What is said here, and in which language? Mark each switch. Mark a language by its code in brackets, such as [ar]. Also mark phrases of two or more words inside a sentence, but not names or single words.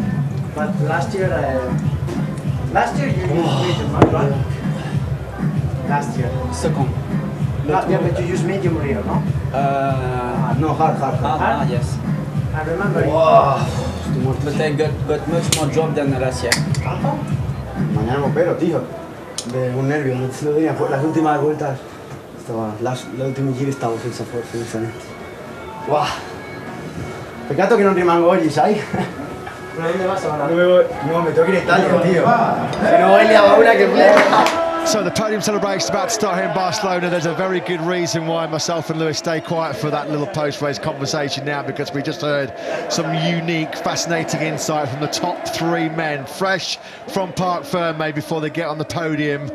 [en] But last year you used medium, right? Last year. Second. Yeah, but you used medium rear, no? No, hard. Yes. I remember. Wow. But I got much more job than last year. [es] Mañana me opero, tío. De un nervio, no tenía. Las últimas vueltas. La última gira [it] stavo senza niente. [en] Wow. [it] Peccato che non rimango oggi, sai? [es] ¿Pero dónde vas ahora? No, me tengo que ir a Italia, tío. Si no, hoy le hago una que [en] So the podium celebration is about to start here in Barcelona. There's a very good reason why myself and Lewis stay quiet for that little post-race conversation now, because we just heard some unique, fascinating insight from the top 3 men, fresh from Parc Ferme before they get on the podium.